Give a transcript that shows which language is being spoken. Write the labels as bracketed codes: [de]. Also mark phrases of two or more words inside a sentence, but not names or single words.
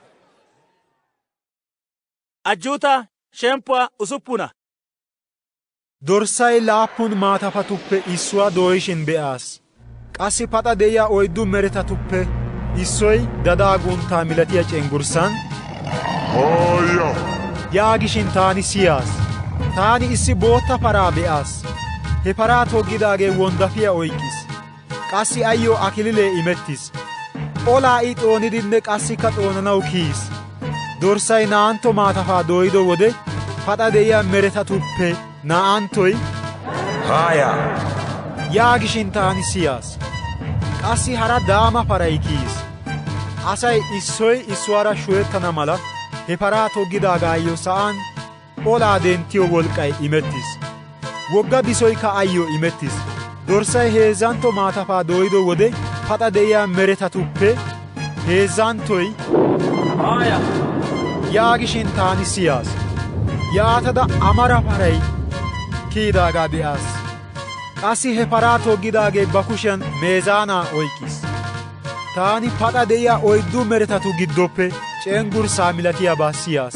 [wal] Ajjuuta shemppuwaa usuppuna. Dorssay 7 maatafatuppe issuwaa dooyishin be'aas. Qassi paxa de'iya oyddu meretatuppe issoy dadaa gunttaa milatiya cenggurssan Haaya! yaagishin taani siyaas. Taani issi bootta paraa be'aas. He paraa toggidaagee wonddafiyaa oyqqis. Qassi ayyo akililee imettis. Olaa I xoonidinne qassikka xoonanawu kiyis. Dorssay naa'antto maatafaa dooyido wode paxa de'iya meretatuppe naa'anttoy Haaya! yaagishin taani siyaas. Qassi hara daama paray kiyis. Asay issoy issuwaara shuhettana mala he paraa toggidaagaayyo sa'aan olaa denttiyo wolqqay imettis. Wogga bisoykka ayyo imettis. Dorssay heezzantto maatafaa dooyido wode paxa de'iya meretatuppe heezzanttoy Haaya! yaagishin taani siyaas. Yaatada amara paray kiyidaagaa be'aas. Qassi he paraa toggidaagee ba kushiyan meezaanaa oyqqis. Taani paxa de'iya oyddu meretatu giddoppe cenggurssaa milatiyaabaa siyaas.